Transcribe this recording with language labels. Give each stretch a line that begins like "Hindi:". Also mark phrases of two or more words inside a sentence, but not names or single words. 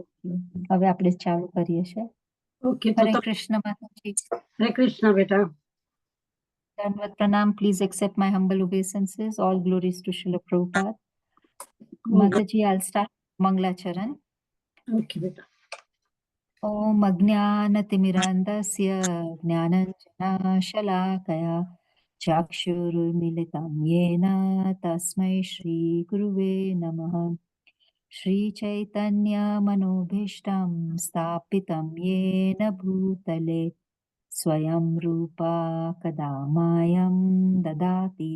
Gujarati: હવે આપણે ચાલુ કરીએ છીએ. ઓકે, હરે કૃષ્ણ માતાજી. હરે કૃષ્ણ બેટા.
Hindi: दंडवत प्रणाम.
English: Please accept my humble obeisances. All glories to Srila Prabhupada. Mataji, I'll start Manglacharan.
Hindi: ओके बेटा.
Sanskrit: ॐ अज्ञानतिमिरान्धस्य ज्ञानाञ्जनशलाकया चक्षुर्मीलितम् येन तस्मै श्री गुरवे नमः. श्री चैतन्य मनोऽभीष्टं स्थापितं येन भूतले स्वयं रूप कदामयं ददाति